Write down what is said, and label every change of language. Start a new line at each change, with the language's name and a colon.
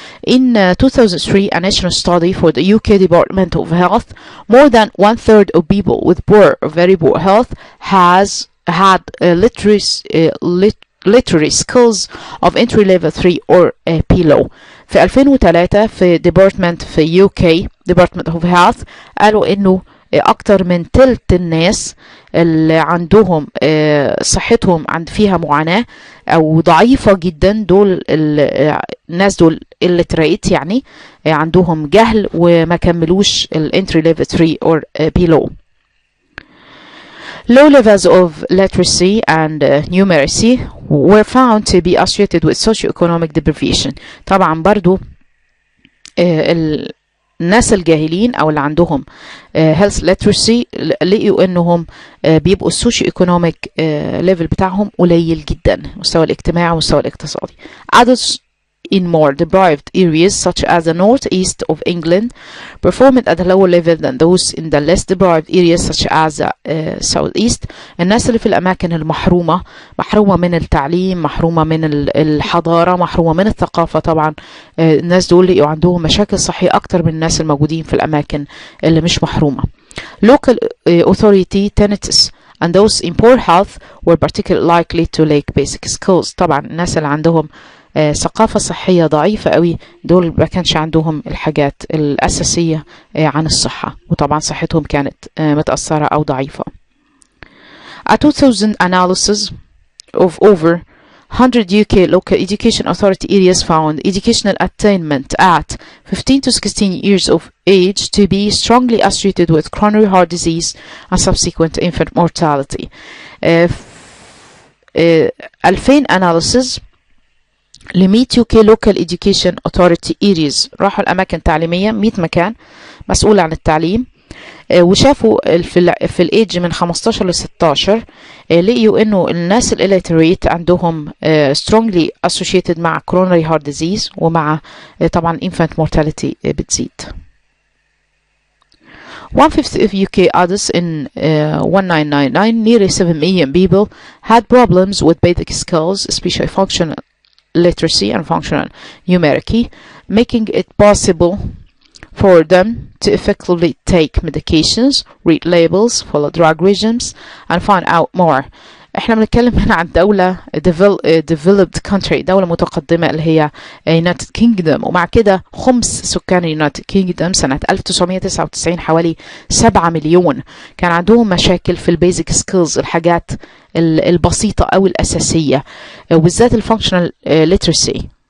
English: In 2003, a national study for the UK Department of Health, more than 1/3 of people with poor or very poor health has had literary skills of entry level 3 or below.
Arabic: في 2003 في department في UK Department of Health قالوا إنه أكتر من تلت الناس اللي عندهم صحتهم فيها معاناة أو ضعيفة جدا، دول الناس دول اللي تريت يعني عندهم جهل وما كملوش الانتري ليفل 3
English: or below. Low levels of literacy and numeracy were found to be associated with socioeconomic deprivation.
Arabic: طبعا برضو الناس الجاهلين او اللي عندهم health literacy لقيوا انهم بيبقوا السوشيو ايكونوميك ليفل بتاعهم قليل جدا، مستوى الاجتماعي والمستوى الاقتصادي.
English: Adults in more deprived areas such as the northeast of England performed at a lower level than those in the less deprived areas such as the southeast.
Arabic: الناس اللي في الأماكن المحرومة، محرومة من التعليم، محرومة من الحضارة، محرومة من الثقافة، طبعا الناس دول اللي عندهم مشاكل صحية أكتر من الناس الموجودين في الأماكن اللي مش محرومة.
English: Local authority tenants and those in poor health were particularly likely to lack basic skills.
Arabic: طبعا الناس اللي عندهم ثقافة صحية ضعيفة قوي، دول ما كانش عندهم الحاجات الأساسية عن الصحة، وطبعا صحتهم كانت متأثرة أو ضعيفة.
English: A 2000 analysis of over 100 UK local education authority areas found educational attainment at 15 to 16 years of age to be strongly associated with coronary heart disease and subsequent infant mortality.
Arabic: 2000 analysis ل 100
English: UK local education authority areas،
Arabic: راحوا الأماكن تعليمية 100 مكان مسؤول عن التعليم، وشافوا في الايدج من 15 ل 16 لقيوا انه الناس الاليتريت عندهم
English: strongly associated
Arabic: مع
English: coronary heart disease
Arabic: ومع طبعا
English: infant mortality
Arabic: بتزيد.
English: 1/5 of UK adults in 1999, nearly 7 million people had problems with basic skills, especially functional literacy and functional numeracy, making it possible for them to effectively take medications, read labels, follow drug regimes, and find out more.
Arabic: احنا بنتكلم هنا عن دولة
English: developed country،
Arabic: دولة متقدمة اللي هي United Kingdom، ومع كده خمس سكان United Kingdom سنة 1999 حوالي 7 مليون كان عندهم مشاكل في البيزك سكيلز، الحاجات البسيطة أو الأساسية، وبالذات الفانكشنال literacy.